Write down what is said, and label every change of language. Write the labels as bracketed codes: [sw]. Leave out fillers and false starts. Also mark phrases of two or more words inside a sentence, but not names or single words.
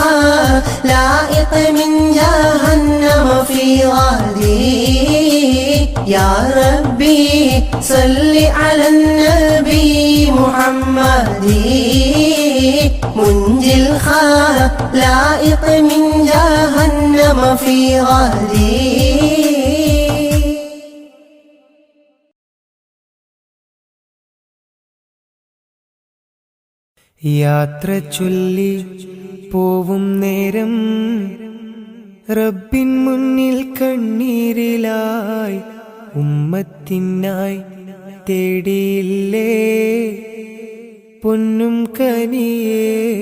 [ar] الخلائق من جهنم في غادي يا ربي صل على النبي محمد منجي الخلائق من جهنم في غدي. [ml] യാത്ര ചൊല്ലി പോവും നേരം റബ്ബിൻ മുന്നിൽ കണ്ണീരിലായി ഉമ്മത്തിനായി തേടിയില്ലേ പൊന്നും കനിയേ.